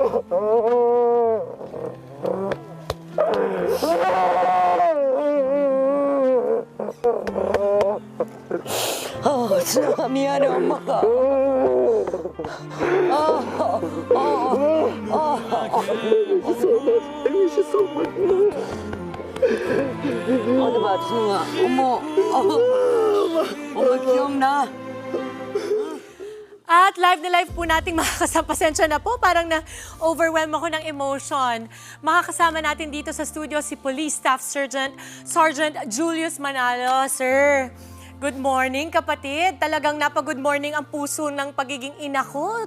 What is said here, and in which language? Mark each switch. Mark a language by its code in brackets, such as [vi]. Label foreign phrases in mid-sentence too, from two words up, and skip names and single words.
[ko] 준아, 미안해, 엄마가. 어디 봐, 준아. 엄마 기억나? [tl] At live na live po nating makakasapasensya na po. Parang na-overwhelm ako ng emotion. Makakasama natin dito sa studio si Police Staff Sergeant Julius Manalo. Sir, [en] good morning [tl] kapatid. Talagang napa- [en] good morning [tl] ang puso ng pagiging ina ko.